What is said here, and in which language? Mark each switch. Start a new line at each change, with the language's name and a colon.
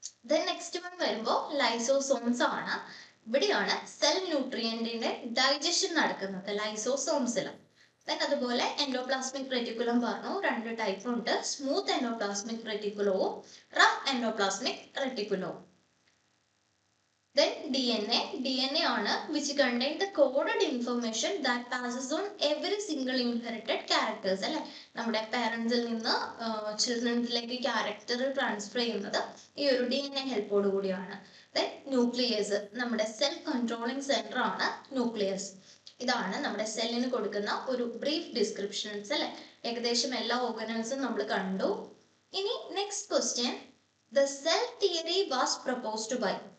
Malayalam: Then next one വരുമ്പോൾ lysosomes ആണ്. ഇവിടെയാണ് സെൽ ന്യൂട്രിയന്റിന്റെ ഡൈജഷൻ നടക്കുന്നത് ലൈസോസോംസിൽ. ദെൻ അതുപോലെ എൻഡോപ്ലാസ്മിക് റെറ്റിക്കുലം പറഞ്ഞു, രണ്ട് ടൈപ്പ് ഉണ്ട്, smooth endoplasmic റെറ്റിക്കുലവും rough endoplasmic റെറ്റിക്കുലവും.
English: Then DNA ആണ് which contain the coded information that passes on every single inherited characters അല്ലെ.
Malayalam: നമ്മുടെ പാരന്റ്സിൽ നിന്ന് ചിൽഡ്രൻസിലേക്ക് ക്യാരക്ടർ ട്രാൻസ്ഫർ ചെയ്യുന്നത് ഈ ഒരു DNA ഹെൽപ്പോട് കൂടിയാണ്. ദെൻ ന്യൂക്ലിയസ്, നമ്മുടെ സെൽ കൺട്രോളിംഗ് സെന്റർ ആണ് ന്യൂക്ലിയസ്. ഇതാണ് നമ്മുടെ സെല്ലിന് കൊടുക്കുന്ന ഒരു ബ്രീഫ് ഡിസ്ക്രിപ്ഷൻസ് അല്ലെ. ഏകദേശം എല്ലാ ഓർഗനൽസും നമ്മൾ കണ്ടു. ഇനി next question,
English: The cell theory was proposed by.